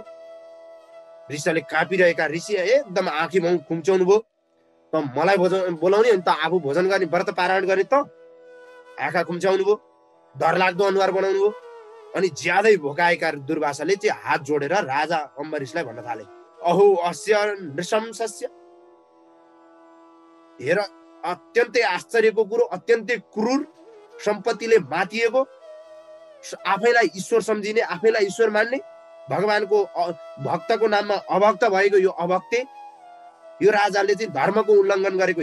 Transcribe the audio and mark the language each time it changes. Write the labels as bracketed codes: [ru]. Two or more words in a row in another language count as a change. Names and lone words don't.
[ne] ऋषिले काँपिरहेका ऋषि एकदम आँखी माउ खुम्चाउनु भयो। त मलाई बोलाउने अनि त आफू भोजन गर्ने व्रत पारायण गर्ने त आँखा खुम्चाउनु भयो, डरलाग्दो अनुहार बनाउनु भयो। अनि ज्यादै भोकाएका दुर्वासाले चाहिँ हात जोडेर राजा अम्बरीशलाई भन्न थाले, [sa] अहो अस्य नृशंसस्य, [ne] हेर अत्यन्तै आश्चर्यको कुरो, अत्यन्तै क्रूर, सम्पत्तिले मातिएको, आफैलाई ईश्वर सम्झिने, आफैलाई ईश्वर मान्ने, भगवानको भक्तको नाममा अभक्त भएको यो अभक्ते, यो राजाले चाहिँ धर्मको उल्लङ्घन गरेको।